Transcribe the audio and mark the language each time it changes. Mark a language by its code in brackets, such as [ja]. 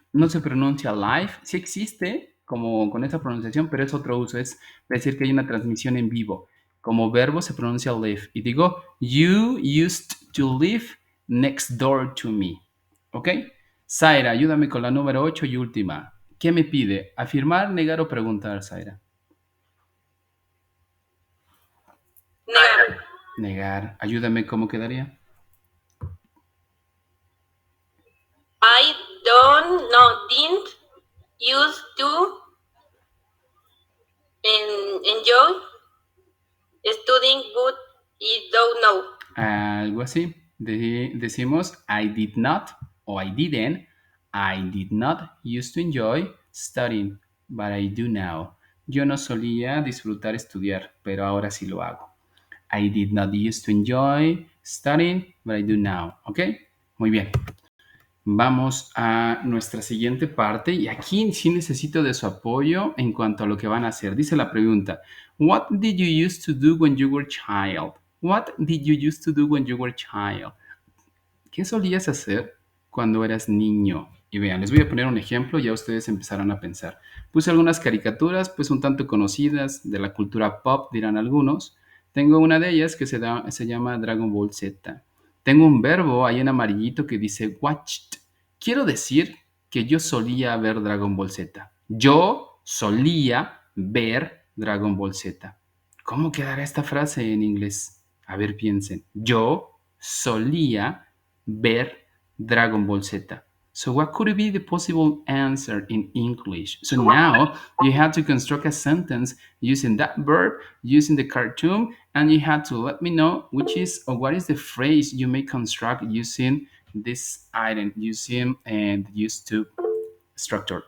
[es] No se pronuncia live. Sí existe como con esa pronunciación, pero es otro uso. Es decir que hay una transmisión en vivo. Como verbo se pronuncia live. Y digo, [en] you used to live next door to me. [es] ¿Ok? Zaira, ayúdame con la número 8 y última. ¿Qué me pide? ¿Afirmar, negar o preguntar, Zaira? Negar. Negar. Ayúdame, ¿cómo quedaría? [en] I didn't used to enjoy studying, but I don't know. [es] Algo así. Decimos [en] I did not [es] o [en] I didn't. I did not used to enjoy studying, but I do now. [es] Yo no solía disfrutar estudiar, pero ahora sí lo hago. [en] I did not used to enjoy studying, but I do now. [es] ¿Ok? Muy bien. Vamos a nuestra siguiente parte y aquí sí necesito de su apoyo en cuanto a lo que van a hacer. Dice la pregunta, [en] What did you used to do when you were a child? What did you used to do when you were a child? [es] ¿Qué solías hacer cuando eras niño? Y vean, les voy a poner un ejemplo, ya ustedes empezarán a pensar. Puse algunas caricaturas, pues un tanto conocidas de la cultura pop, dirán algunos. Tengo una de ellas que se llama Dragon Ball Z. Tengo un verbo ahí en amarillito que dice watched. Quiero decir que yo solía ver Dragon Ball Z. Yo solía ver Dragon Ball Z. ¿Cómo quedará esta frase en inglés? A ver, piensen. Yo solía ver Dragon Ball Z. [en] So what could be the possible answer in English? So now you have to construct a sentence using that verb, using the cartoon, and you have to let me know which is or what is the phrase you may construct using this item, using and used to structure.